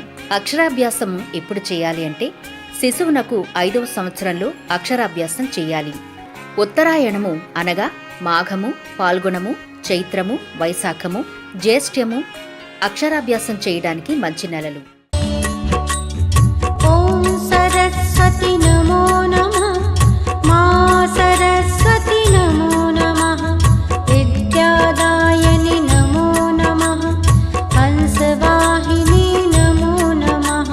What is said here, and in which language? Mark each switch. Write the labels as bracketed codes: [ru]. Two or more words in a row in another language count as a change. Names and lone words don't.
[te] అక్షరాభ్యాసం ఎప్పుడు చేయాలి అంటే శిశువునకు 5వ సంవత్సరంలో అక్షరాభ్యాసం చేయాలి. ఉత్తరాయణము అనగా మాఘము, పాల్గొనము, చైత్రము, వైశాఖము, జ్యేష్ఠ్యము అక్షరాభ్యాసం చేయడానికి మంచి నెలలు. [sa] ॐ सरस्वती नमो नमः मा सरस्वती नमो नमः विद्यादायनि नमो नमः हंसवाहिनी नमो नमः।